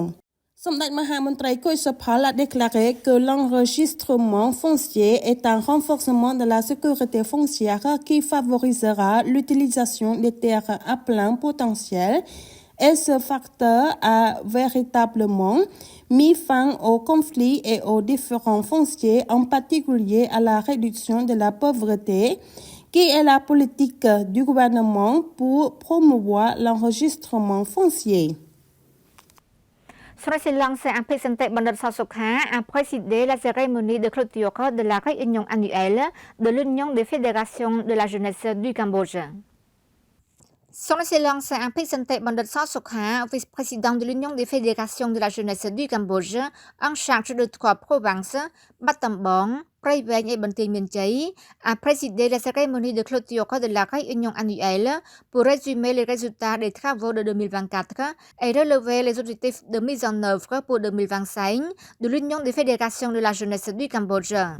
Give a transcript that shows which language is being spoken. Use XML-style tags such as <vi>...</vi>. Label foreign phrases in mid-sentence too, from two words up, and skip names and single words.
<fr>Samdech Mahamantrai Koy Sopal a déclaré que l'enregistrement foncier est un renforcement de la sécurité foncière qui favorisera l'utilisation des terres à plein potentiel, et ce facteur a véritablement mis fin aux conflits et aux différents fonciers, en particulier à la réduction de la pauvreté qui est la politique du gouvernement pour promouvoir l'enregistrement foncier. ស្រេចឡងសេអភិសន្តិបណ្ឌិតសសុខា a présidé la cérémonie de clôture de la réunion annuelle de l'Union des fédérations de la jeunesse du Cambodge. Son Excellence Amphisante Bandit Sosokha, vice-président de l'Union des fédérations de la jeunesse du Cambodge, en charge de 3 provinces, Battambang, Prey Veng et Banteay Mien Chey, a présidé la cérémonie de clôture de la réunion annuelle pour résumer les résultats des travaux de 2024 et relever les objectifs de mise en œuvre pour 2025 de l'Union des fédérations de la jeunesse du Cambodge.</fr>